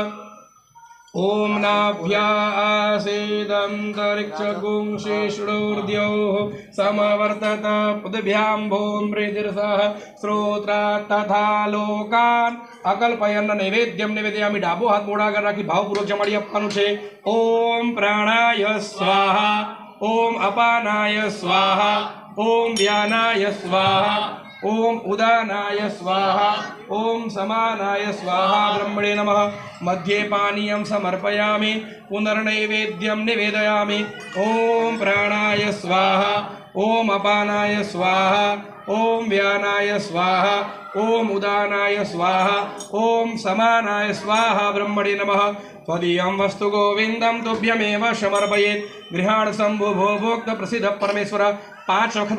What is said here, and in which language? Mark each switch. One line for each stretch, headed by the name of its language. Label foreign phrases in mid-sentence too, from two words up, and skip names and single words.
Sanskrit: ઓમ નાભ્યાસીદંતરિક્ષગું શેષોર્દ્યોઃ સમવર્તત પદભ્યાં ભૂમ પ્રીતિર્સહ શ્રોત્રાत् તથા લોકાન અકલ્પયન્ન. નૈવેદ્યમ નિવેદયામિ.
Gujarati: ડાબો હાથ મોઢા આગળ રાખી ભાવપૂર્વક જમાડી આપવાનું છે.
Sanskrit: ઓમ પ્રાણાય સ્વાહા. ઓમ અપાનાય સ્વાહા. ઓમ વ્યાનાય સ્વાહા. ओम उदानाय स्वाहा ओम समानाय स्वाहा ब्रह्मणे नमः मध्ये पानीयं समर्पयामि पुनर्नैवेद्यं निवेदयामि ओम प्राणाय स्वाहा ओम अपानाय स्वाहा ओम व्यानाय स्वाहा ओम उदानाय स्वाहा ओम समानाय स्वाहा ब्रह्मणे नमः त्वदीयं वस्तु गोविंदं तुभ्यमेव समर्पयेत् गृहाण शंभु भोक्त प्रसिद्ध परमेश्वर 5 वखत